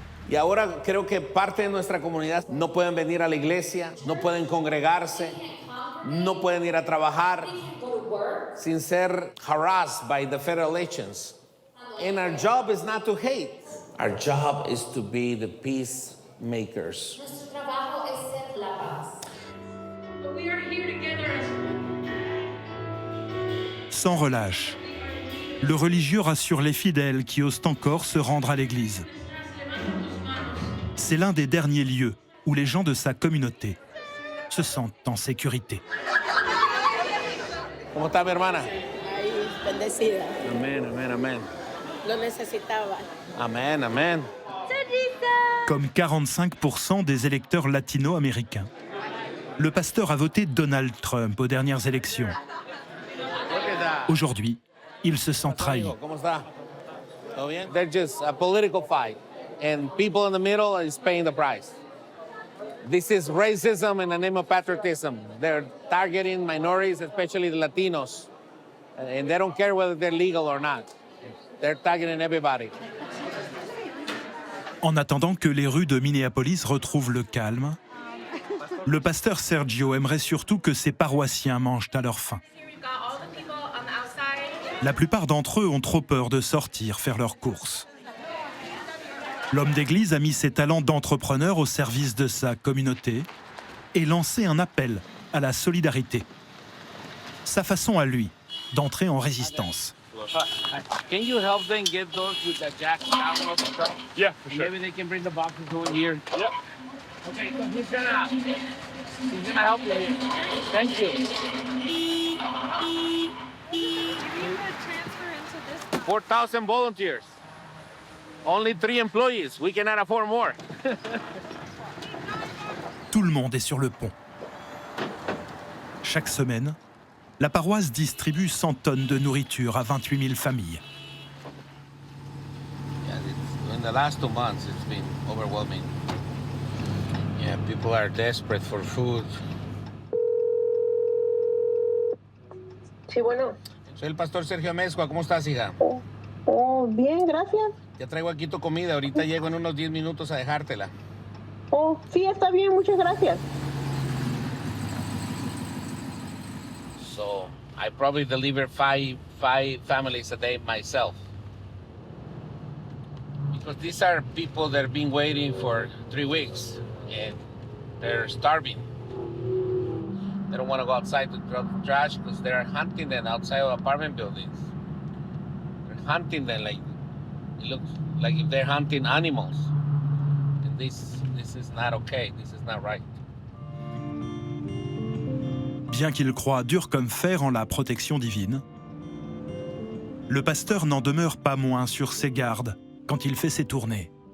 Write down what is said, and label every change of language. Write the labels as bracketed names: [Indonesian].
[Spanish] Y ahora creo que parte de nuestra comunidad no pueden venir a la iglesia, no pueden congregarse, no pueden ir a trabajar sin ser [English] harassed by the federal agents. And our job is not to hate. Our job is to be the peacemakers. [Spanish] Nuestro trabajo es ser la paz. [English] We are here together. [French] Sans relâche, le religieux rassure les fidèles qui osent encore se rendre à l'église. C'est l'un des derniers lieux où les gens de sa communauté se sentent en sécurité. [Spanish] ¿Cómo está mi hermana? Ahí, bendecida. Amén, amén, amén. Lo necesitaba. Amén, amén. [French] Comme 45% des électeurs latino-américains, le pasteur a voté Donald Trump aux dernières élections. Aujourd'hui, il se sent trahi. [Spanish] ¿Cómo está? ¿Todo bien? [English] They're just a political fight, and people in the middle is paying the price. This is racism in the name of patriotism. They're targeting minorities, especially the Latinos, and they don't care whether they're legal or not. They're targeting everybody. [French] En attendant que les rues de Minneapolis retrouvent le calme, le pasteur Sergio aimerait surtout que ses paroissiens mangent à leur faim. La plupart d'entre eux ont trop peur de sortir faire leurs courses. L'homme d'église a mis ses talents d'entrepreneur au service de sa communauté et lancé un appel à la solidarité. Sa façon à lui d'entrer en résistance. [English] Can you help them get those with the jack down off the truck? Yeah, for sure. Maybe they can bring the boxes over here. Yep. Okay, so he's gonna help you here. Thank you. 4,000 volunteers. Only 3 employees. We cannot afford more. [French] Tout le monde est sur le pont. Chaque semaine, la paroisse distribue 100 tonnes de nourriture à 28 000 familles. [English] in the last 2 months, it's been overwhelming. Yeah, people are desperate for food. [Spanish] Sí, bueno. Soy el pastor Sergio Amezcua. ¿Cómo estás, hija? Oh, bien, gracias. Ya traigo aquí tu comida. Ahorita llego en unos 10 minutos a dejártela. Oh, sí, está bien, muchas gracias. [English] So, I probably deliver five families a day myself. Because these are people that have been waiting for 3 weeks and they're starving. They don't want to go outside to drop trash because they're hunting them outside of apartment buildings. They're hunting them like, it looks like if they're hunting animals. And this is not okay, this is not right. [French] Bien qu'il croie dur comme fer en la protection divine, le pasteur n'en demeure pas moins sur ses gardes quand il fait ses tournées.